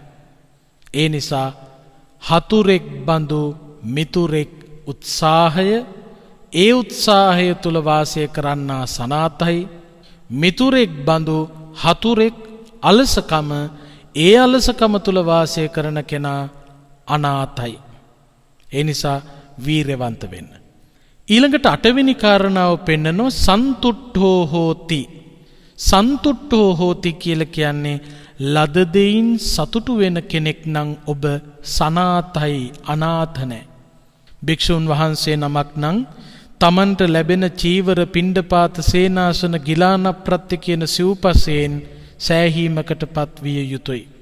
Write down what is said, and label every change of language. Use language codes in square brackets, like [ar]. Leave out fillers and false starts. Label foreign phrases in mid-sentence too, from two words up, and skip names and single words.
[si] ඒ නිසා හතුරෙක් බඳු මිතුරෙක් උත්සාහය, ඒ උත්සාහය තුල වාසය කරන්නා සනාතයි. මිතුරෙක් බඳු හතුරෙක් අලසකම, ඒ අලසකම තුල වාසය කරන කෙනා අනාතයි. ඒ නිසා වීරවන්ත වෙන්න. ඊළඟට 8 වෙනි කාරණාව පෙන්නනවා [pi] සන්තුට්ඨෝ හෝති. සන්තුට්ඨෝ හෝති [si] කියලා කියන්නේ ලද දෙයින් සතුටු වෙන කෙනෙක් නම් ඔබ සනාතයි, අනාථ නැහැ. භික්ෂුන් වහන්සේ නමක් නම් තමන්ට ලැබෙන චීවර, පිණ්ඩපාත, සේනාසන, ගිලාන ප්‍රත්‍ය කියන සිව්පසයෙන් සෑහීමකටපත් විය යුතුය.